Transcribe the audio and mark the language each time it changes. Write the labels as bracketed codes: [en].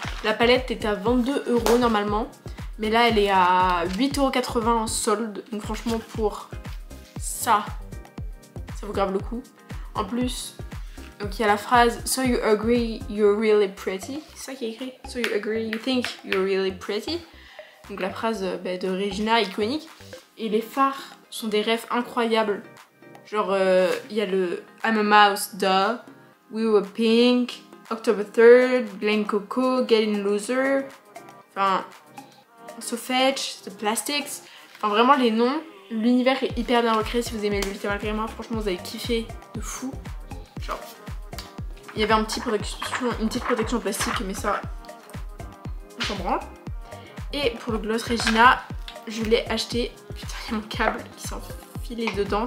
[fr] La palette est à 22 € normalement, mais là elle est à 8,80 € en solde. Donc franchement pour ça vaut grave le coup. En plus, donc il y a la phrase [en] "So you agree you're really pretty", [fr] c'est ça qui est écrit. [en] "So you agree you think you're really pretty". [fr] Donc la phrase de Regina iconique. Et les fards sont des refs incroyables. Genre il y a le "I'm a mouse, duh", "We were pink", "October 3rd", "Glen Coco", "Getting Loser", enfin "So Fetch", "The Plastics". Enfin vraiment les noms, l'univers est hyper bien recréé. Si vous aimez le Little Grandma, franchement vous allez kiffer de fou. Genre il y avait une petite protection en plastique, mais ça on s'en branle. Et pour le gloss Regina, je l'ai acheté. Putain, il y a mon câble qui s'est enfilé dedans.